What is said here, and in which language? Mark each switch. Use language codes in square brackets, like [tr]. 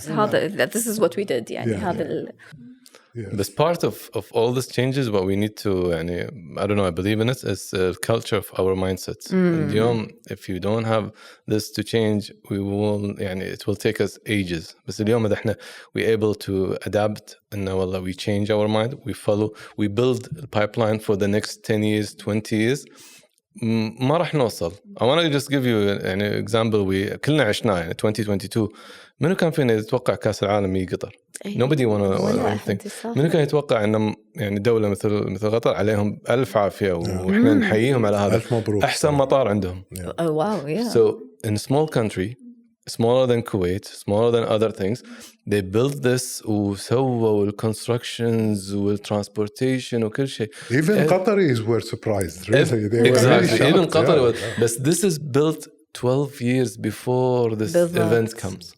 [ar] هذا [en] this is what we did [ar] يعني هذا [en] But part of all these changes, what we need to, I don't know, I believe in it, is the culture of our mindsets. [ar] اليوم, [en] if you don't have this to change, we will, it will take us ages. [ar] بس اليوم إذا إحنا [en] we able to adapt, [ar] إنه والله [en] we change our mind, we follow, we build a pipeline for the next 10 years, 20 years. [ar] ما راح نوصل. [en] I want to just give you example. [ar] كلنا عشناه 2022. منو كان فينا يتوقع كأس العالم يجي قطر؟ [en] Nobody wanna think. [ar] منو كان يتوقع إن دولة مثل قطر عليهم ألف عافية وإحنا نحييهم على هذا. ألف مبروك. أحسن مطار عندهم. [en] Wow, yeah. So in a small country, smaller than Kuwait, smaller than other things, they built this [ar] وسووا [en] constructions والtransportation [ar] وكل شيء. [en] Even Qataris were surprised. Really, they were really shocked. Even Qatar was. But this is built 12 years before this event comes.